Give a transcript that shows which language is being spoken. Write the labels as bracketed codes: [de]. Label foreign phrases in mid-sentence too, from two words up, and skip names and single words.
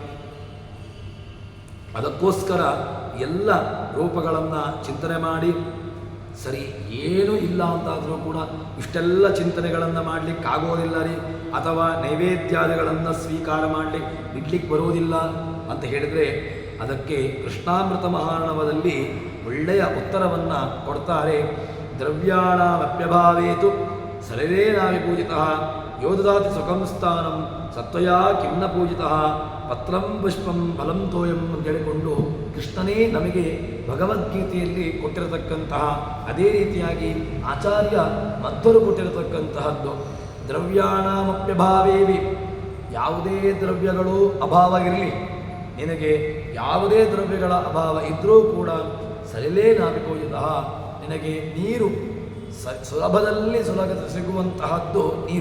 [kn] ಅದಕ್ಕೋಸ್ಕರ ಎಲ್ಲ ರೂಪಗಳನ್ನು ಚಿಂತನೆ ಮಾಡಿ, ಸರಿ ಏನೂ ಇಲ್ಲ ಅಂತಾದರೂ ಕೂಡ ಇಷ್ಟೆಲ್ಲ ಚಿಂತನೆಗಳನ್ನು ಮಾಡಲಿಕ್ಕಾಗೋದಿಲ್ಲ ರೀ, ಅಥವಾ ನೈವೇದ್ಯಾದಿಗಳನ್ನು ಸ್ವೀಕಾರ ಮಾಡಲಿಕ್ಕೆ ಬಿಡ್ಲಿಕ್ಕೆ ಬರುವುದಿಲ್ಲ ಅಂತ ಹೇಳಿದರೆ, ಅದಕ್ಕೆ ಕೃಷ್ಣಾಮೃತ ಮಹಾರ್ಣವದಲ್ಲಿ ಒಳ್ಳೆಯ ಉತ್ತರವನ್ನು ಕೊಡ್ತಾರೆ. [sa] ದ್ರವ್ಯಾಣಾಮಪ್ಯಭಾವೇತು ಸರವೇನಾವಿ ಪೂಜಿತಃ ಯೋ ದದಾತಿ ಸುಖಂ ಸ್ಥಾನಂ ಸತ್ವಯಾ ಕಿನ್ನ ಪೂಜಿತಃ ಪತ್ರಂ ಪುಷ್ಪಂ ಫಲಂ ತೋಯಂ [kn] ಅಂತ ಹೇಳಿಕೊಂಡು ಕೃಷ್ಣನೇ ನಮಗೆ ಭಗವದ್ಗೀತೆಯಲ್ಲಿ ಕೊಟ್ಟಿರತಕ್ಕಂತಹ, ಅದೇ ರೀತಿಯಾಗಿ ಆಚಾರ್ಯ ಮಧ್ವರು ಕೊಟ್ಟಿರತಕ್ಕಂತಹದ್ದು. ದ್ರವ್ಯಾಣಾಮಪ್ಯಭಾವೇವಿ, ಯಾವುದೇ ದ್ರವ್ಯಗಳು ಅಭಾವ ಇರಲಿ, ನಿನಗೆ ಯಾವುದೇ ದ್ರವ್ಯಗಳ ಅಭಾವ ಇದ್ದರೂ ಕೂಡ ಸಲಿಲೇನಾಭಿಪೂಜಿತಃ, ನಿನಗೆ ನೀರು ಸುಲಭದಲ್ಲಿ ಸಿಗುವಂತಹದ್ದು ನೀರು.